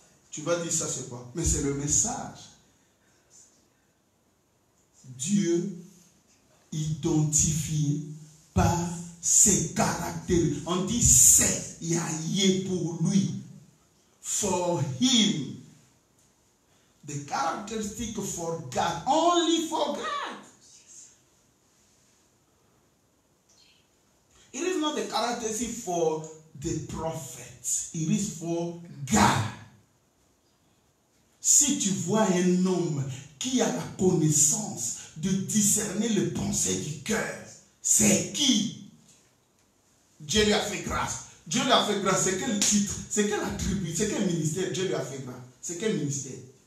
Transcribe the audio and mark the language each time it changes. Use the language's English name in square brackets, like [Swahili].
[French] Tu vas dire ça, c'est quoi? Mais c'est le message. Dieu identifié par ses caractères. On dit c'est Yahweh pour lui. [English] For him. The characteristic for God. Only for God. It is not the characteristic for the prophets. It is for God. [French] Si tu vois un homme qui a la connaissance de discerner les pensées du cœur, c'est qui? Dieu lui a fait grâce. Dieu lui a fait grâce. C'est quel titre? C'est quel attribut? C'est quel ministère Dieu lui a fait grâce? C'est quel ministère?